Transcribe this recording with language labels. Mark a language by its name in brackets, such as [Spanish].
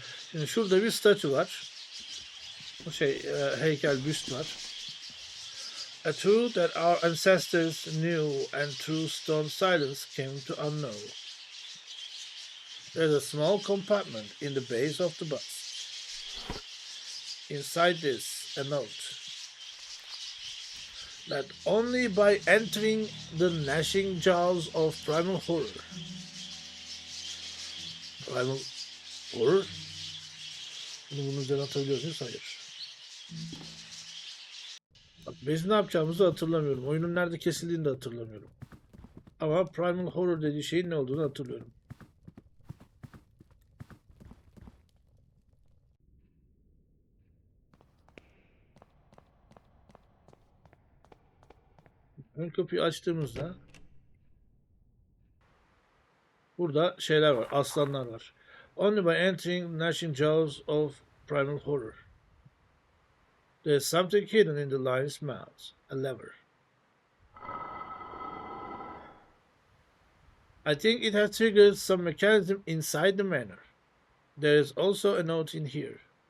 [Turkish] Şimdi şurada bir statü var. Heykel, büst var. [English] A truth that our ancestors knew and through stone silence came to unknow. There's a small compartment in the base of the bust. Inside this, a note that only by entering the gnashing jaws of primal horror. Primal horror? [Turkish] Bunu bunun üzerine atabiliyor muyuz? Hayır. Bak, biz ne yapacağımızı hatırlamıyorum. Oyunun nerede kesildiğini de hatırlamıyorum. Ama Primal Horror dediği şeyin ne olduğunu hatırlıyorum. Ön kapıyı açtığımızda burada şeyler var, aslanlar var. [English] Only by entering gnashing jaws of primal horror. There's something hidden in the lion's mouth, a lever. I think it has triggered some mechanism inside the manor. There is also a note in here.